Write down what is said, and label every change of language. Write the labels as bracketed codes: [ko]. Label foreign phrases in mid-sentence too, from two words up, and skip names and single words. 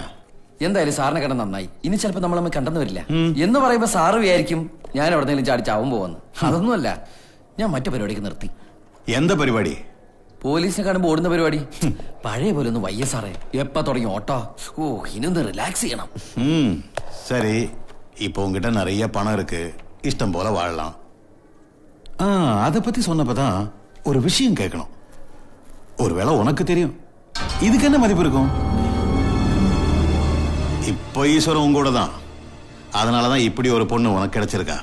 [ml] എന്തായാലും സാറിനെ കണ്ട നന്നായി. ഇനി ചിലപ്പോ നമ്മൾ കണ്ടെന്ന് വരില്ല എന്ന് പറയുമ്പോ സാറ് വിചാരിക്കും ഞാൻ എവിടെന്നെങ്കിലും ചാടി ചാവും പോവെന്ന്. അതൊന്നുമല്ല, ഞാൻ മറ്റു പരിപാടിക്ക് നിർത്തി. എന്താ പരിപാടി? പോലീസിനെ കാണുമ്പോ ഓടുന്ന പരിപാടി. പഴയ പോലെ ഒന്ന് വയ്യ സാറേ. എപ്പ തുടങ്ങി ഓട്ടോ? ഓ, ഇനൊന്ന് റിലാക്സ് ചെയ്യണം. [ta] சரி, இப்போ உங்ககிட்ட நிறைய பணம் இருக்கு, இஷ்டம் போல வாழலாம். அதை பத்தி சொன்னப்பதான் ஒரு விஷயம் கேட்கணும். ஒருவேளை உனக்கு தெரியும், இதுக்கு என்ன மதிப்பு இருக்கும்? இப்போ ஈஸ்வரன் உங்களோட தான், அதனாலதான் இப்படி ஒரு பொண்ணு உனக்கு கிடைச்சிருக்கா.